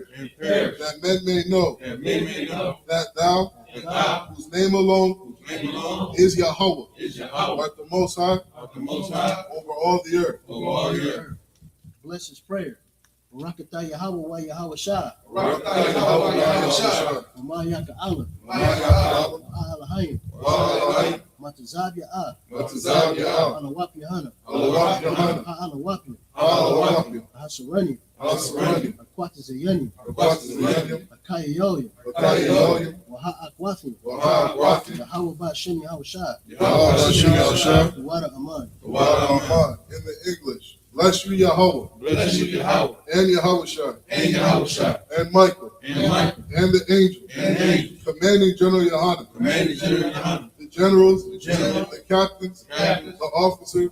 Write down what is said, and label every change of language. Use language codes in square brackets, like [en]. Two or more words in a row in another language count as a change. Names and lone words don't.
[en] and perish, that men may know that men may know that thou, that thou, whose name alone whose name alone is Yahweh, is Yahweh, art the Most High art the Most High over all the earth. over all the earth. bless his prayer. Barakatah Yahweh wa Yahweh Shah. Barakatah Yahweh Yahweh Shah. Umayaka Allah. Ma'aka Allah. Ma'alahayim. Wa'alahayim. Matazab Ya'ah. Matazab Ya'ah. Alawap Yahana. Alawap Yahana. Alawap. Alawap. Ahasarani. Asarani. Akwata Zayani. Akwata Zayani. Akaya Yoya. Akaya Yoya. Waha Akwathi. Waha Akwathi. Yahweh Ba'ashem Yahweh Shah. Yahweh Ba'ashem Yahweh Shah. Wada Aman. Wa'ada Aman. In the English, bless you Yahweh, Bless you, Yahweh, and Yahweh Shah, and Yahweh Shah, and Michael, and Michael, and the angel, and the angel, commanding General Yohanan, commanding General Yohanan, the generals, generals, the captains, captains, the officers,